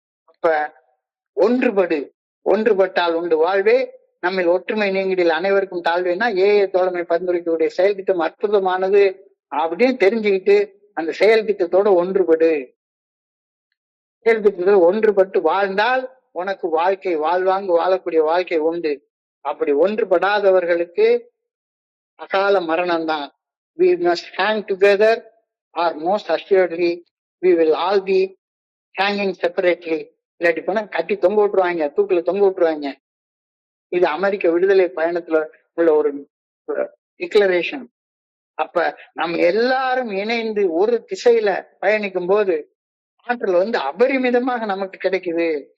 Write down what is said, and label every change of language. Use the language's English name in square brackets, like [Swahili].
[Tamil] அப்ப ஒன்றுபட்டால் உண்டு வாழ்வே, நம்மில் ஒற்றுமை நீங்கிடில் அனைவருக்கும் தாழ்வேன்னா தோழமை பரிந்துரைக்கக்கூடிய செயல் திட்டம் அற்புதமானது அப்படின்னு தெரிஞ்சுக்கிட்டு அந்த செயல் திட்டத்தோட செயல் திட்டத்தோட ஒன்றுபட்டு வாழ்ந்தால் உனக்கு வாழ்க்கை வாழ்வாங்கு வாழக்கூடிய வாழ்க்கை உண்டு. அப்படி ஒன்றுபடாதவர்களுக்கு அகால மரணம் தான். [English] We must hang together or most assuredly we will all be hanging separately. [Tamil] இல்லாட்டி போனா கட்டி தொங்க விட்டுருவாங்க, தூக்குல தொங்க விட்டுருவாங்க. இது அமெரிக்க விடுதலை பயணத்துல உள்ள ஒரு டிக்ளரேஷன். அப்ப நம்ம எல்லாரும் இணைந்து ஒரு திசையில பயணிக்கும் போது ஆற்றல் அபரிமிதமாக நமக்கு கிடைக்குது.